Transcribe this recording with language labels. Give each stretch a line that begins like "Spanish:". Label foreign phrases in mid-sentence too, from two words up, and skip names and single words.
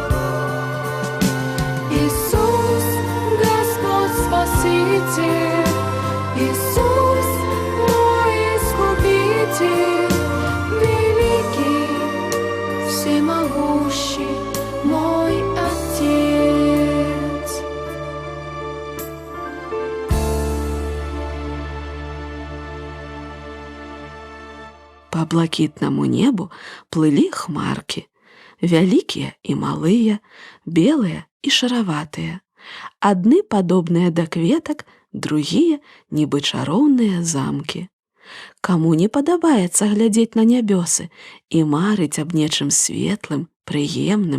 Russian: Иисус, Господь Спаситель, Иисус, мой Искупитель, великий, всемогущий, мой Отец.
Belarusian: По блакітнаму небу плылі хмаркі, вялікія і малыя, белыя і шараватыя. Адны падобныя да кветак, другія нібы чароўныя замкі. Каму не падабаецца глядзець на нябёсы і марыць аб нечым светлым, прыемным.